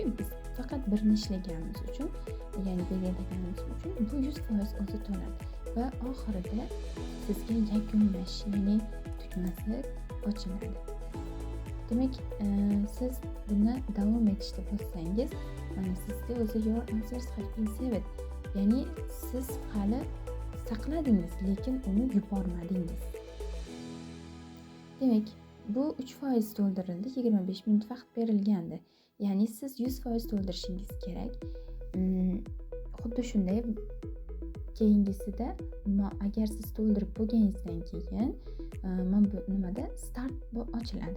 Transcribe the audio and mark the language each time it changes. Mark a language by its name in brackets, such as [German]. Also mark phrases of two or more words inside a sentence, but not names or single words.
[Uzbek] Biz faqat birini ishlaganimiz uchun, ya'ni belgilaganimiz uchun bu 100% o'zi to'ladi va oxirida sizga yakunlash, ya'ni tugmasi ochiladi. Demak, siz buni davom etishda bossangiz, mana sizga o'zi [English] your answers have been saved, [Uzbek] ya'ni siz hali saqladingiz, lekin uni yubormadingiz. Demak, bu 3% to'ldirildi, 25 minut vaqt berilgandi. Ya'ni siz 100% to'ldirishingiz kerak. Xuddi shunday keyingisida agar siz to'ldirib bo'lganingizdan keyin mana bu nimada start ochiladi.